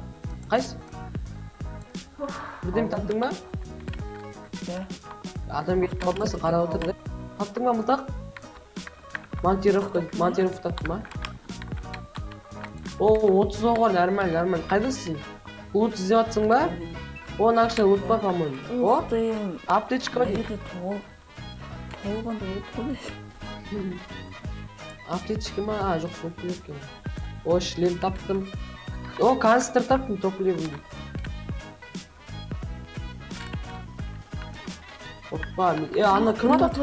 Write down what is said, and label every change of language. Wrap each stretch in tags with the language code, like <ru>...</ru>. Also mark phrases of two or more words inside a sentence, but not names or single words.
<kk>Қайсы? Бірден таптың ба? Иә. Адам кетіп қалмасын, қарап отыр да. Таптың ба мылтақ? Монтировка таптың ба? О, 30 оғар, нормально. Қайдасың? Лут іздеп атсың ба? Оның ақша лут ба,</kk> <ru>по-моему. О,</ru> <kk>аптечка ба дейді. Толғанда лут қой. Аптечка ма? Жоқ, топлив екен. О, шлем таптым. О, канистр таптым, топливым. Опа, ана кім атады?</kk>